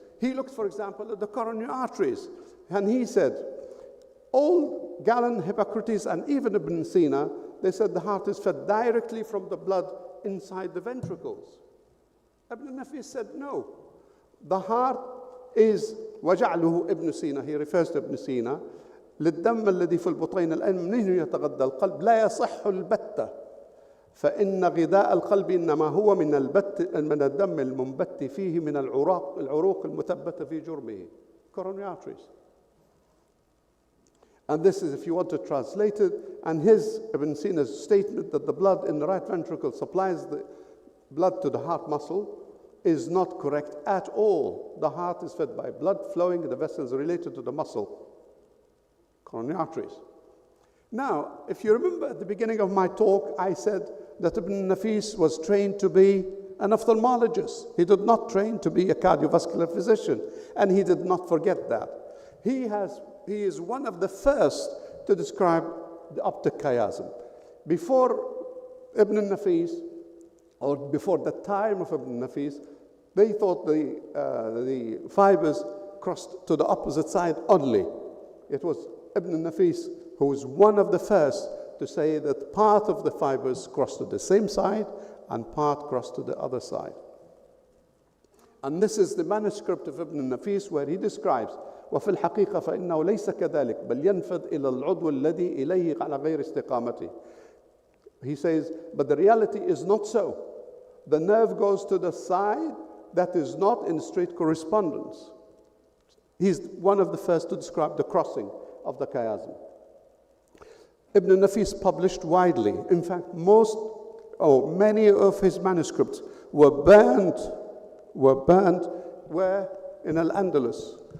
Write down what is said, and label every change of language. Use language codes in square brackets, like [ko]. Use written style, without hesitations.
[en] He looked, for example, at the coronary arteries, and he said, all Galen, Hippocrates, and even Ibn Sina, they said the heart is fed directly from the blood inside the ventricles. Ibn Nafis said, no. The heart is [ar] وجعله ابن سينا. [en] He refers to Ibn Sina. [ar] للدم الذي في البطين الآن منه يتغذى القلب لا يصح البتة فإن غذاء القلب إنما هو من الدم المنبت فيه من العروق المثبتة في جرمه. [en] Coronary arteries. And this is, if you want to translate it, and his Ibn Sina's statement that the blood in the right ventricle supplies the blood to the heart muscle is not correct at all. The heart is fed by blood flowing in the vessels related to the muscle, coronary arteries. Now, if you remember at the beginning of my talk, I said that Ibn Nafis was trained to be an ophthalmologist. He did not train to be a cardiovascular physician, and he did not forget that. He is one of the first to describe the optic chiasm. Before Ibn Nafis, or before the time of Ibn Nafis, they thought the fibers crossed to the opposite side only. It was Ibn Nafis who was one of the first to say that part of the fibers crossed to the same side and part crossed to the other side. And this is the manuscript of Ibn Nafis where he describes [ar] وفي الحقيقة فإنه ليس كذلك بل ينفذ إلى العضو الذي إليه على غير استقامته. [en] He says, but the reality is not so. The nerve goes to the side that is not in straight correspondence. He's one of the first to describe the crossing of the chiasm. Ibn Nafis published widely. In fact, many of his manuscripts were burned where in Al-Andalus.